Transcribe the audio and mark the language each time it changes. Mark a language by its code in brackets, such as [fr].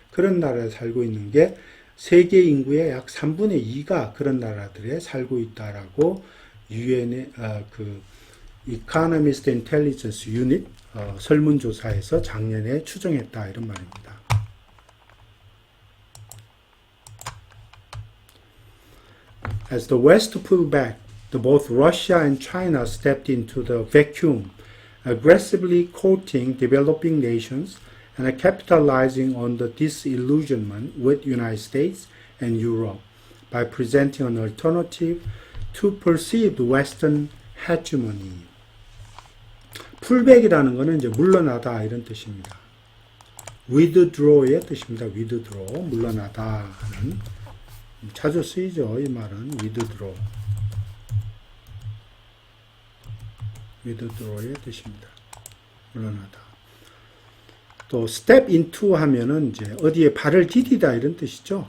[ko] 그런 나라에 살고 있는 게 세계 인구의 약 3분의 2가 그런 나라들에 살고 있다라고 유엔의 그 Economist Intelligence Unit 설문조사에서 작년에 추정했다 이런 말입니다. [en] As the West pulled back, both Russia and China stepped into the vacuum, aggressively courting developing nations and capitalizing on the disillusionment with United States and Europe by presenting an alternative to perceived Western hegemony. [ko] 풀백이라는 것은 이제 물러나다 이런 뜻입니다. withdraw의 뜻입니다. withdraw, 물러나다 하는 자주 쓰이죠. 이 말은 withdraw. withdraw의 뜻입니다. 물러나다. 또 step into 하면은 이제 어디에 발을 디디다 이런 뜻이죠.